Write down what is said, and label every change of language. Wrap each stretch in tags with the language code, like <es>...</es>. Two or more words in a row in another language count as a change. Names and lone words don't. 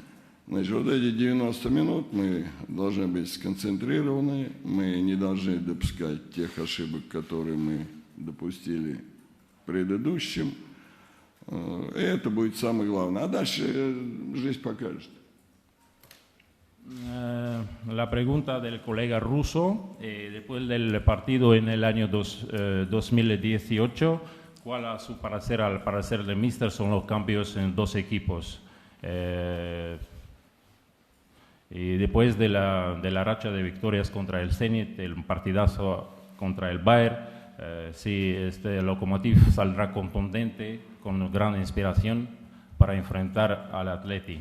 <ru>Значит, вот эти 90 минут мы должны быть сконцентрированы, мы не должны допускать тех ошибок, которые мы допустили предыдущим. И это будет самое главное. А дальше жизнь покажет.</ru> <es>La pregunta del colega ruso, después del partido en el año 2018, ¿cuál a su parecer, al parecer del míster, son los cambios en 2 equipos? Y después de la racha de victorias contra el Zenit, el partidazo contra el Bayern, si este Lokomotiv saldrá contundente, con gran inspiración para enfrentar al Atleti.</es>